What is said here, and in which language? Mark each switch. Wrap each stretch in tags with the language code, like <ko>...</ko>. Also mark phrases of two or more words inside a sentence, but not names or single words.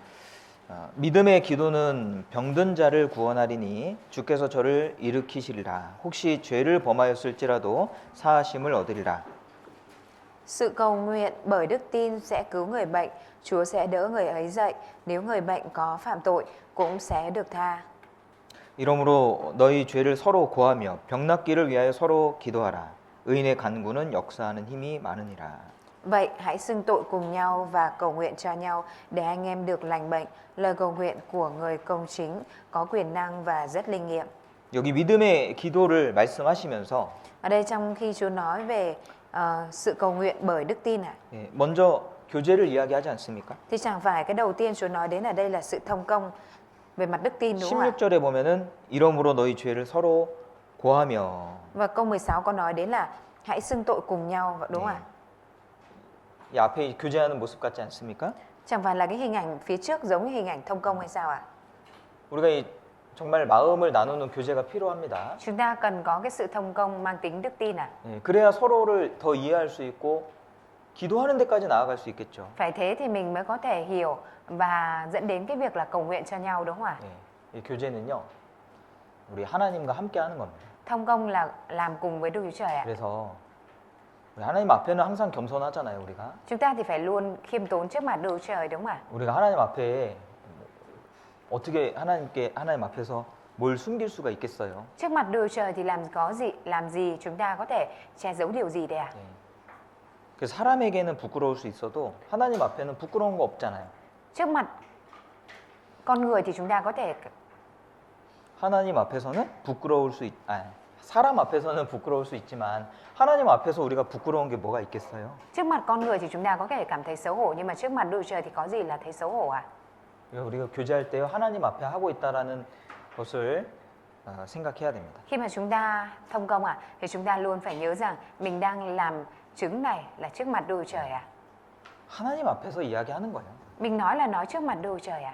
<ko>믿음의 기도는 병든 자를 구원하리니 주께서 저를 일으키시리라. 혹시 죄를 범하였을지라도 사하심을 얻으리라.</ko> <vi>Sự cầu nguyện bởi đức tin sẽ cứu người bệnh, Chúa sẽ đỡ người ấy dậy, nếu người bệnh có phạm tội cũng sẽ được tha.</vi> <ko>이러므로 너희 죄를 서로 고하며 병 낫기를 위하여 서로 기도하라. 의인의 간구는 역사하는 힘이 많으니라.</ko> <vi>Vậy hãy xưng tội cùng nhau và cầu nguyện cho nhau để anh em được lành bệnh. Lời cầu nguyện của người công chính có quyền năng và rất linh nghiệm.</vi> <ko>여기 믿음의 기도를 말씀하시면서</ko> <vi>Ở đây trong khi Chúa nói về sự cầu nguyện bởi đức tin</vi> <ko>먼저 교제를 이야기하지 않습니까?</ko> <vi>thì chẳng phải cái đầu tiên Chúa nói đến ở đây là sự thông công về mặt đức tin đúng không ạ?</vi> <ko>16절에 보면은 이러므로 너희 죄를 서로 고하며</ko> <vi>Và câu 16 có nói đến là hãy xưng tội cùng nhau đúng không ạ?</vi> <ko>이 앞에 교제하는 모습 같지 않습니까?</ko> <vi>Chẳng phải là cái hình ảnh phía trước giống như hình ảnh thông công hay sao ạ?</vi> <ko>우리가 정말 마음을 나누는 교제가 필요합니다.</ko> <vi>Chúng ta cần có cái sự thông công mang tính đức tin à?</vi> <ko>그래야 서로를 더 이해할 수 있고 기도하는 데까지 나아갈 수 있겠죠.</ko> <vi>Phải thế thì mình mới có thể hiểu và dẫn đến cái việc là cầu nguyện cho nhau đúng không ạ?</vi> <ko>이 교제는요, 우리 하나님과 함께 하는 겁니다.</ko> <vi>Thông công là làm cùng với Đức Chúa Trời ạ.</vi> <ko>그래서 우리 하나님 앞에는 항상 겸손하잖아요, 우리가.</ko> <vi>Chúng ta thì phải luôn khiêm tốn trước mặt Đức Chúa Trời đúng không ạ?</vi> <ko>우리가 하나님 앞에 어떻게 하나님 앞에서 뭘 숨길 수가 있겠어요?</ko> <vi>Trước mặt Đức Chúa Trời thì làm gì chúng ta có thể che giấu điều gì đấy ạ?</vi> <ko>그 사람에게는 부끄러울 수 있어도 하나님 앞에는 부끄러운 거 없잖아요.</ko> <vi>Trước mặt con người thì chúng ta có thể</vi> <ko>하나님 앞에서는 사람 앞에서는 부끄러울 수 있지만 하나님 앞에서 우리가 부끄러운 게 뭐가 있겠어요?</ko> <vi>trước mặt con người thì chúng ta có thể cảm thấy xấu hổ nhưng mà trước mặt Đức Chúa Trời thì có gì là thấy xấu hổ ạ?</vi> <ko>우리가 교제할 때 하나님 앞에 하고 있다라는 것을 생각해야 됩니다.</ko> <vi>Khi mà chúng ta thông công thì chúng ta luôn phải nhớ rằng mình đang làm chứng này là trước mặt Đức Chúa Trời ạ.</vi> <ko>하나님 앞에서 이야기하는 거예요.</ko> <vi>Mình nói là nói trước mặt Đức Chúa Trời ạ.</vi>